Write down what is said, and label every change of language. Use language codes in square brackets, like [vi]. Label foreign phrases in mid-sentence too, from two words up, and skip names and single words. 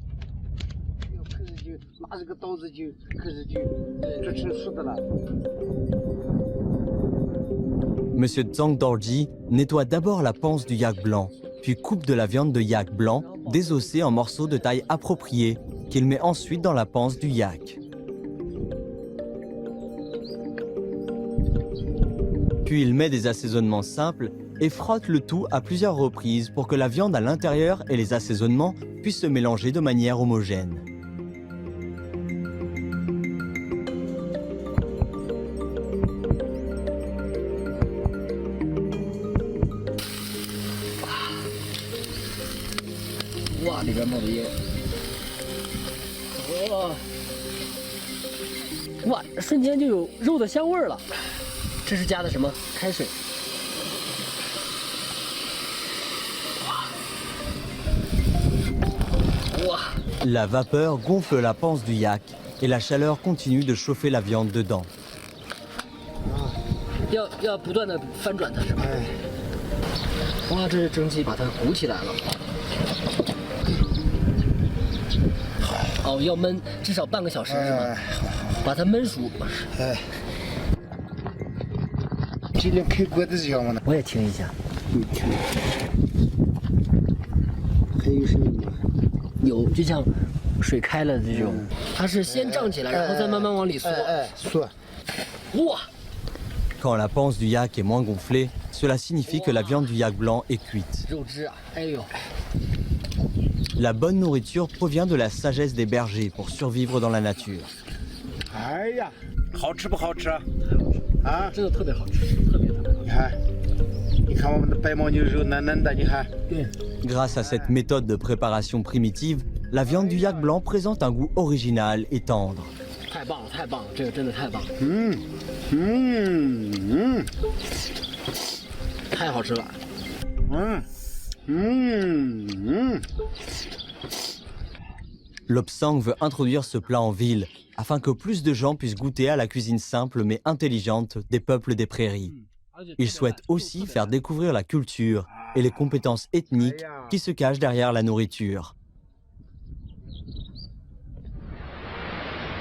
[fr] Monsieur Zhang Dorji nettoie d'abord la panse du yak blanc, puis coupe de la viande de yak blanc désossée en morceaux de taille appropriée qu'il met ensuite dans la panse du yak. Puis il met des assaisonnements simples et frotte le tout à plusieurs reprises pour que la viande à l'intérieur et les assaisonnements puissent se mélanger de manière homogène. [zh] Wow, 里边冒着烟。哇，瞬间就有肉的香味儿了。这是加的什么？开水。哇。 [fr] La vapeur gonfle la panse du yak et la chaleur continue de chauffer la viande dedans. [zh] 要不断的翻转它是吧？哇，这是蒸汽把它鼓起来了。哦，要焖至少半个小时是吧？把它焖熟。这里开锅的时候嘛，我也听一下。还有声音吗？有，就像水开了这种，它是先胀起来，然后再慢慢往里缩。缩。哇！ [fr] Quand la panse du yak est moins gonflée, cela signifie que la viande du yak blanc est cuite. [zh] 肉汁啊，哎呦！ [fr] La bonne nourriture provient de la sagesse des bergers pour survivre dans la nature. [zh] 哎呀，好吃不好吃啊？啊，真的特别好吃，特别好吃。你看，你看我们的白牦牛肉嫩嫩的，你看。对。 [fr] Grâce à cette méthode de préparation primitive, la viande du yak blanc présente un goût original et tendre. [zh] 太棒了，太棒了，这个真的太棒了。太好吃了。 [fr] Lobsang veut introduire ce plat en ville afin que plus de gens puissent goûter à la cuisine simple mais intelligente des peuples des prairies. Il souhaite aussi faire découvrir la culture et les compétences ethniques qui se cachent derrière la nourriture.